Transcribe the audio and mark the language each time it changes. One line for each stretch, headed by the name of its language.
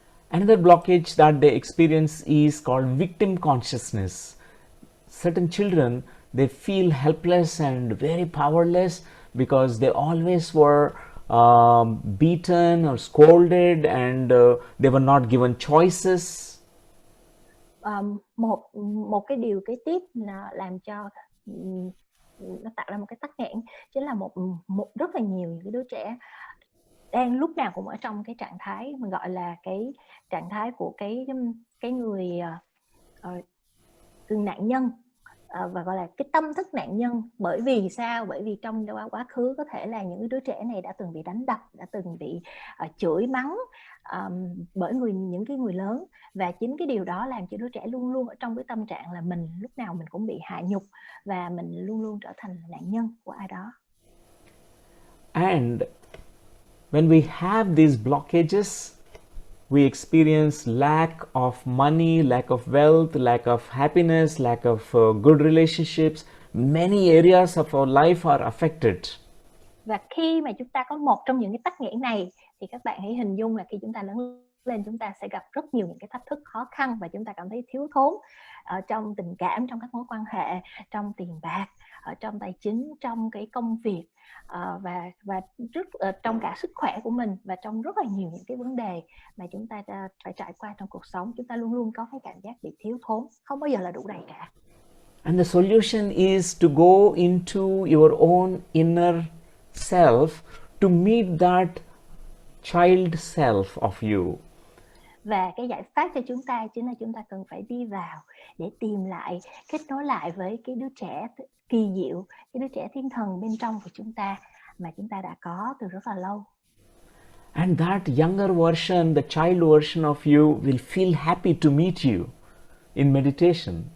English: Another blockage that they experience is called victim consciousness. Certain children, they feel helpless and very powerless because they always were beaten or scolded, and they were not given choices.
Vietnamese: Một cái điều kế tiếp là làm cho nó tạo ra một cái tắc nghẽn chính là rất là nhiều những cái đứa trẻ đang lúc nào cũng ở trong cái trạng thái mình gọi là cái trạng thái của cái người nạn nhân, và gọi là cái tâm thức nạn nhân. Bởi vì sao? Bởi vì trong quá khứ có thể là những đứa trẻ này đã từng bị đánh đập, đã từng bị chửi mắng bởi những cái người lớn, và chính cái điều đó làm cho đứa trẻ luôn luôn ở trong cái tâm trạng là mình lúc nào mình cũng bị hạ nhục, và mình luôn luôn trở thành nạn nhân của ai đó.
English: And when we have these blockages, we experience lack of money, lack of wealth, lack of happiness, lack of good relationships. Many areas of our life are affected.
Vietnamese: Và khi mà chúng ta có một trong những cái tắc nghẽn này thì các bạn hãy hình dung là khi chúng ta lớn lên, chúng ta sẽ gặp rất nhiều những cái thách thức khó khăn, và chúng ta cảm thấy thiếu thốn trong tình cảm, trong các mối quan hệ, trong tiền bạc, trong tài chính, trong cái công việc, và trong cả sức khỏe của mình, và trong rất là nhiều những cái vấn đề mà chúng ta phải trải qua trong cuộc sống. Chúng ta luôn luôn có cái cảm giác bị thiếu thốn, không bao giờ là đủ đầy cả.
English: And the solution is to go into your own inner self to meet that child self of you.
Vietnamese: Và cái giải pháp cho chúng ta chính là chúng ta cần phải đi vào để tìm lại, kết nối lại với cái đứa trẻ kỳ diệu, cái đứa trẻ thiên thần bên trong của chúng ta mà chúng ta đã có từ rất là lâu.
English: And that younger version, the child version of you, will feel happy to meet you in meditation.